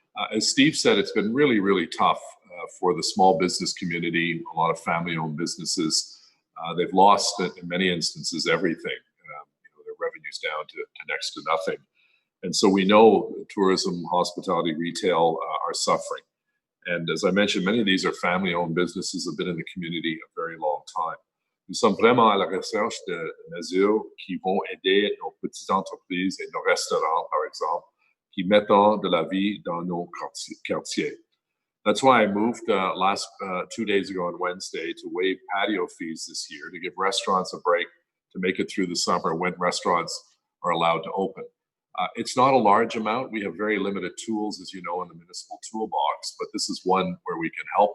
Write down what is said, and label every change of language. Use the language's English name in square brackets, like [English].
[English] As Steve said, it's been really, really tough for the small business community, a lot of family-owned businesses. They've lost, in many instances, everything. Their revenue's down to next to nothing. And so we know tourism, hospitality, retail are suffering. And as I mentioned, many of these are family-owned businesses, have been in the community a very long time. [French] Nous sommes vraiment à la recherche de mesures qui vont aider nos petites entreprises et nos restaurants, par exemple, qui mettent de la vie dans nos quartiers. [English] That's why I moved 2 days ago on Wednesday to waive patio fees this year to give restaurants a break to make it through the summer when restaurants are allowed to open. It's not a large amount. We have very limited tools, as you know, in the municipal toolbox, but this is one where we can help.